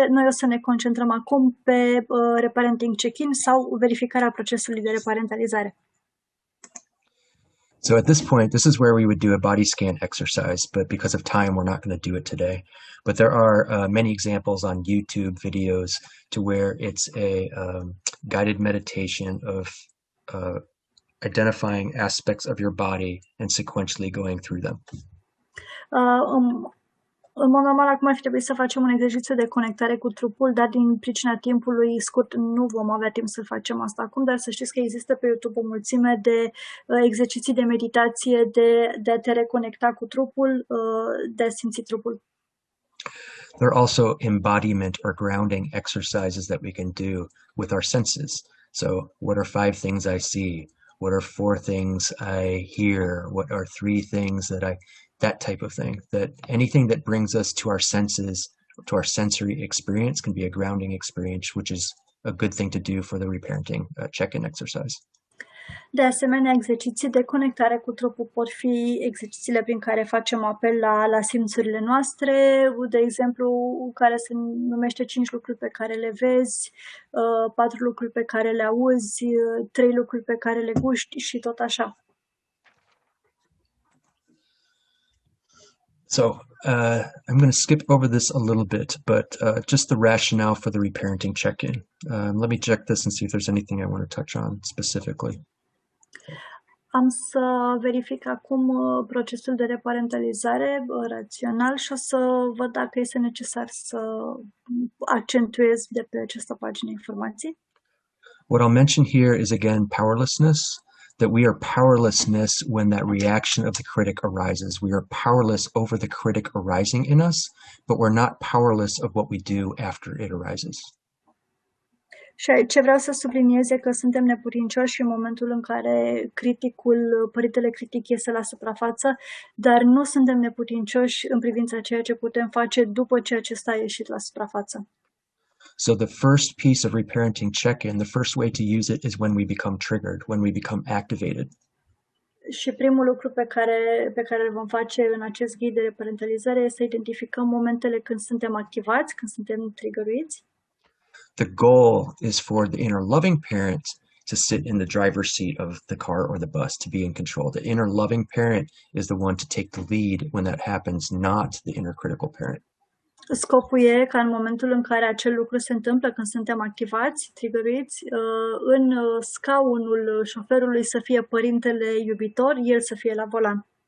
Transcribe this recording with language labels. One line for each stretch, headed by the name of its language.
Romanian: Noi o să ne concentrăm acum pe Reparenting Check-In sau verificarea procesului de reparentalizare.
English: So at this point, this is where we would do a body scan exercise, but because of time, we're not going to do it today. But there are many examples on YouTube videos to where it's a guided meditation of identifying aspects of your body and sequentially going through them.
Romanian: În mod normal, acum ar fi trebuit să facem un exercițiu de conectare cu trupul, dar din pricina timpului scurt nu vom avea timp să facem asta acum, dar să știți că există pe YouTube o mulțime de exerciții de meditație, de a te reconecta cu trupul, de a simți trupul.
English: There are also embodiment or grounding exercises that we can do with our senses. So what are 5 things I see? What are 4 things I hear? What are 3 things that type of thing, that anything that brings us to our senses, to our sensory experience can be a grounding experience, which is a good thing to do for the reparenting check-in exercise.
Romanian: De asemenea, exerciții de conectare cu trupul pot fi exercițiile prin care facem apel la simțurile noastre, de exemplu, care se numește 5 lucruri pe care le vezi, 4 lucruri pe care le auzi, 3 lucruri pe care le guști și tot așa.
English: So I'm going to skip over this a little bit, but just the rationale for the reparenting check-in. Let me check this and see if there's anything I want to touch on specifically.
Romanian: Am să verific acum procesul de reparentalizare rațional și o să văd dacă este necesar să accentuez de pe această pagină informații.
English: What I'll mention here is again powerlessness, that we are powerlessness when that reaction of the critic arises. We are powerless over the critic arising in us, but we're not powerless of what we do after it arises.
Romanian: Și ce vreau să subliniez e că suntem neputincioși în momentul în care părintele critic iese la suprafață, dar nu suntem neputincioși în privința ceea ce putem face după ce acesta a ieșit la suprafață.
English: So the first piece of reparenting check-in, the first way to use it is when we become triggered, when we become activated.
Romanian: Și primul lucru pe care îl vom face în acest ghid de reparentalizare este să identificăm momentele când suntem activați, când suntem trigăruiți.
English: The goal is for the inner loving parent to sit in the driver's seat of the car or the bus, to be in control. The inner loving parent is the one to take the lead when that happens, not the inner critical parent.
Romanian: Scopul e ca în momentul în care acel lucru se întâmplă, când suntem activați, trigăruiți, în scaunul șoferului să fie părintele iubitor, el să fie la volan.